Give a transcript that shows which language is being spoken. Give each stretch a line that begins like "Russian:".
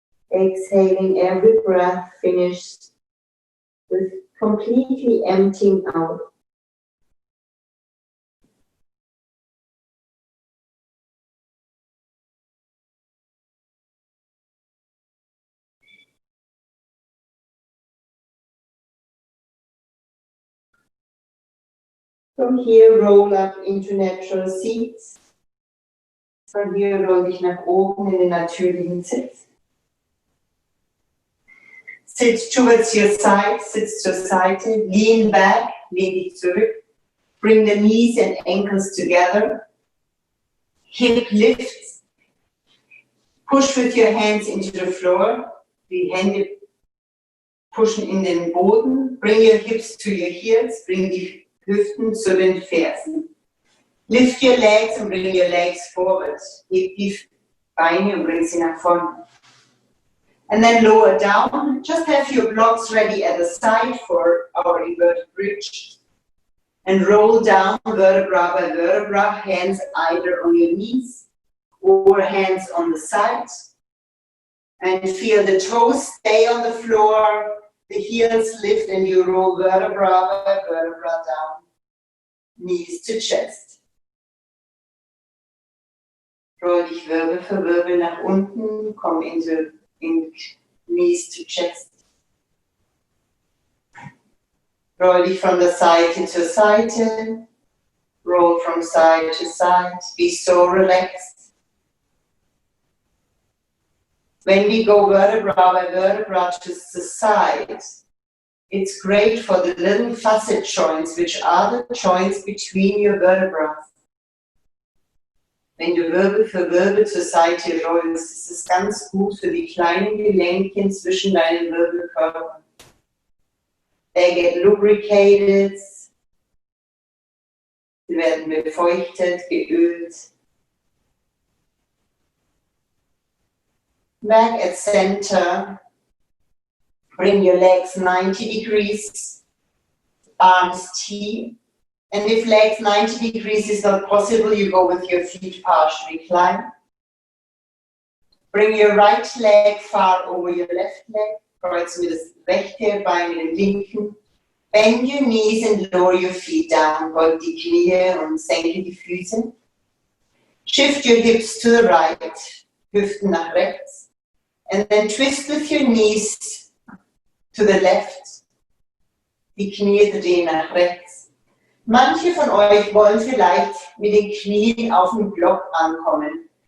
English: Exhaling every breath finished with completely emptying out. From here, roll up into natural seats.
German: Von hier roll dich nach oben in den natürlichen Sitz.
English: Sit towards your side,
German: sitz zur Seite,
English: lean back,
German: lehn dich zurück.
English: Bring the knees and ankles together. Hip lifts. Push with your hands into the floor.
German: Die Hände pushen in den Boden.
English: Bring your hips to your heels.
German: Bring die Hüften zu den Fersen.
English: Lift your legs and bring your legs forward.
German: Heb die Beine und bring sie nach vorne.
English: And then lower down. Just have your blocks ready at the side for our inverted bridge. And roll down vertebra by vertebra, hands either on your knees or hands on the sides. And feel the toes stay on the floor, the heels lift, and you roll vertebra by vertebra down, knees to chest.
German: Roll dich Wirbel für Wirbel nach unten, komm in
English: knees to chest.
German: Roll dich
English: from the side to side, roll from side to side, be so relaxed. When we go vertebra by vertebra to the side, it's great for the little facet joints, which are the joints between your vertebrae.
German: Wenn du Wirbel für Wirbel zur Seite rollst, ist es ganz gut für die kleinen Gelenkchen zwischen deinen Wirbelkörpern.
English: They get lubricated,
German: sie werden befeuchtet, geölt.
English: Back at center, bring your legs 90 degrees, arms T. And if legs 90 degrees is not possible, you go with your feet partial recline. Bring your right leg far over your left leg.
German: Kreuzen wir das rechte Bein mit dem linken.
English: Bend your knees and lower your feet down.
German: Beug die Knie und senke die Füße.
English: Shift your hips to the right.
German: Hüften nach rechts.
English: And then twist with your knees to the left.
German: Die Knie drehen nach rechts. Manche von euch wollen vielleicht mit den Knien auf dem Block ankommen.